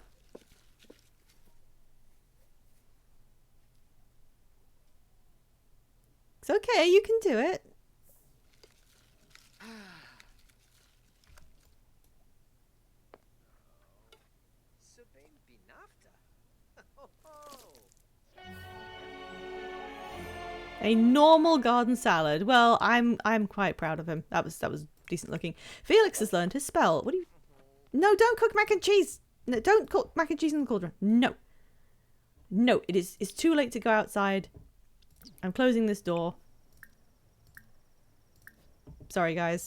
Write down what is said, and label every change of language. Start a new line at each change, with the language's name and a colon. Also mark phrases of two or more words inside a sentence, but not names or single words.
English: It's okay, you can do it. Sabine Binafta. Ho ho. A normal garden salad. Well, I'm quite proud of him. That was decent looking. Felix has learned his spell. What do you? No, don't cook mac and cheese. No, don't cook mac and cheese in the cauldron. No. No, it's too late to go outside. I'm closing this door. Sorry, guys.